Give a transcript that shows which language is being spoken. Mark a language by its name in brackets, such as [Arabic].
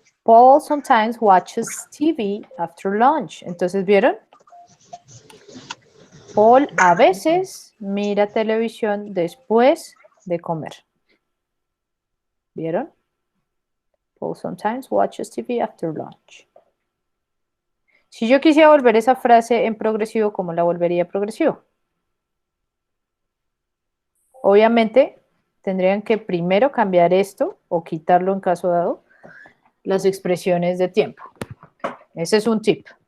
[English] Paul sometimes watches TV after lunch. [Spanish] Entonces, ¿vieron? Paul a veces mira televisión después de comer. ¿Vieron? [English] Paul sometimes watches TV after lunch. [Spanish] Si yo quisiera volver esa frase en progresivo, ¿cómo la volvería progresivo? Obviamente, tendrían que primero cambiar esto o quitarlo en caso dado, las expresiones de tiempo. Ese es un tip.